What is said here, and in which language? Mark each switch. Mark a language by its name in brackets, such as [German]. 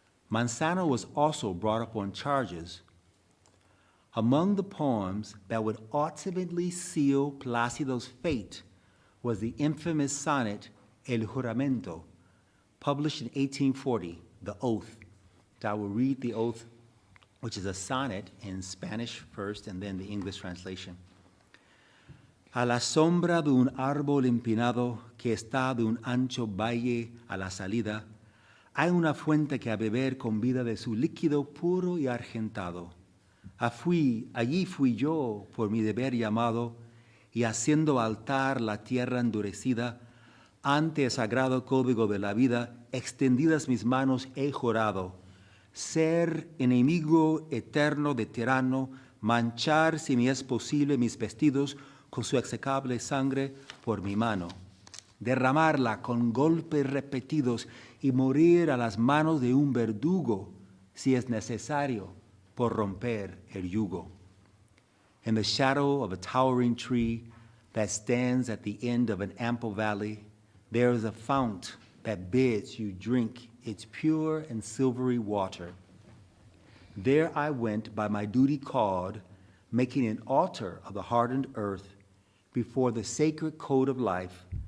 [English] Manzano was also brought up on charges. Among the poems that would ultimately seal Plácido's fate was the infamous sonnet El Juramento, published in 1840, The Oath. So I will read the oath, which is a sonnet in Spanish first and then the English translation. [Spanish] A la sombra de un árbol empinado que está de un ancho valle a la salida, hay una fuente que a beber convida de su líquido puro y argentado. Allí fui yo por mi deber llamado, y haciendo altar la tierra endurecida, ante el sagrado código de la vida, extendidas mis manos he jurado, ser enemigo eterno de tirano, manchar si me es posible mis vestidos con su execrable sangre por mi mano, derramarla con golpes repetidos y morir a las manos de un verdugo si es necesario por romper el yugo. [English] In the shadow of a towering tree that stands at the end of an ample valley, there is a fount that bids you drink its pure and silvery water. There I went by my duty called, making an altar of the hardened earth before the sacred code of life.